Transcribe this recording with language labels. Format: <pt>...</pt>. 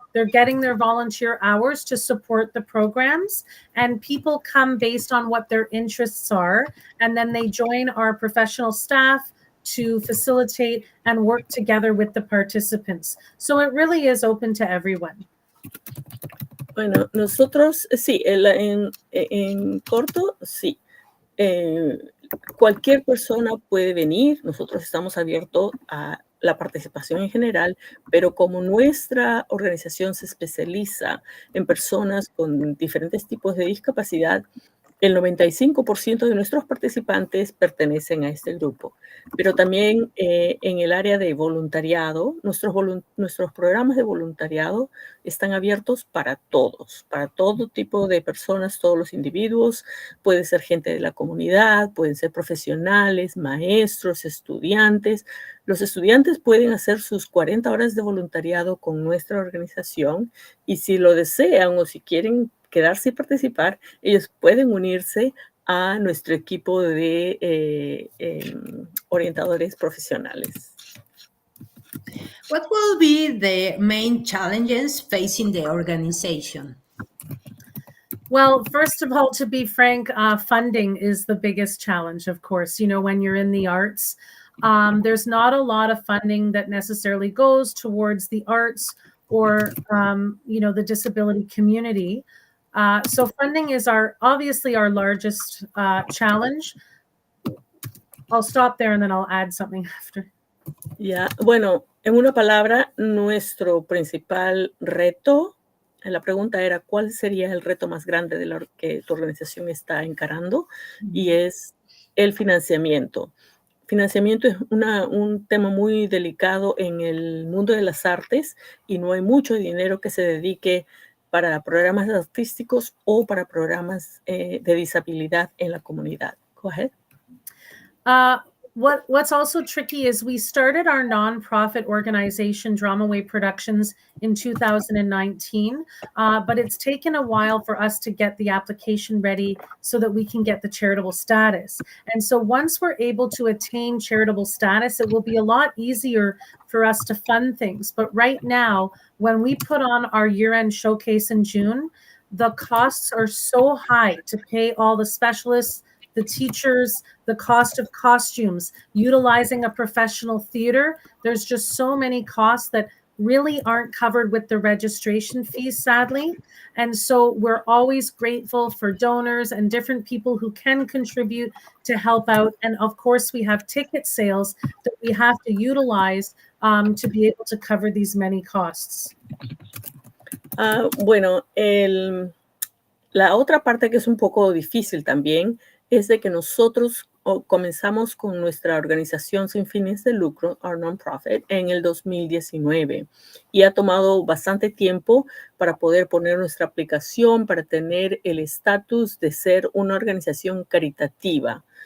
<en>They're getting their volunteer hours to support the programs, and people come based on what their interests are, and then they join our professional staff to facilitate and work together with the participants. So it really is open to everyone.</en> <es>Bueno, nosotros, sí, en corto, sí. Cualquier persona puede venir, nosotros estamos abiertos a la participación en general, pero como nuestra organización se especializa en personas con diferentes tipos de discapacidad, el 95% de nuestros participantes pertenecen a este grupo. Pero también en el área de voluntariado, nuestros programas de voluntariado están abiertos para todos, para todo tipo de personas, todos los individuos. Puede ser gente de la comunidad, pueden ser profesionales, maestros, estudiantes. Los estudiantes pueden hacer sus 40 horas de voluntariado con nuestra organización y si lo desean o si quieren quedarse y participar, ellos pueden unirse a nuestro equipo de orientadores profesionales.</es> <en>What will be the main challenges facing the organization? Well, first of all, to be frank, funding is the biggest challenge, of course. When you're in the arts, There's not a lot of funding that necessarily goes towards the arts or the disability community. So funding is obviously our largest challenge. I'll stop there and then I'll add something after.</en> <es>Ya, bueno, en una palabra, nuestro principal reto, la pregunta era, ¿cuál sería el reto más grande de lo que tu organización está encarando? Y es el financiamiento. Financiamiento es un tema muy delicado en el mundo de las artes y no hay mucho dinero que se dedique para programas artísticos o para programas de disabilidad en la comunidad.</es> <en>Go ahead. What's also tricky is we started our nonprofit organization, DramaWay Productions, in 2019, but it's taken a while for us to get the application ready so that we can get the charitable status. And so once we're able to attain charitable status, it will be a lot easier for us to fund things. But right now, when we put on our year-end showcase in June, the costs are so high to pay all the specialists, the teachers, the cost of costumes, utilizing a professional theater. There's just so many costs that really aren't covered with the registration fees, sadly. And so we're always grateful for donors and different people who can contribute to help out. And of course, we have ticket sales that we have to utilize to be able to cover these many costs.</en> <es>Bueno, la otra parte que es un poco difícil también es de que nosotros comenzamos con nuestra organización sin fines de lucro,</es> <en>our non-profit,</en> <es>en el 2019 y ha tomado bastante tiempo para poder poner nuestra aplicación, para tener el estatus de ser una organización caritativa.</es>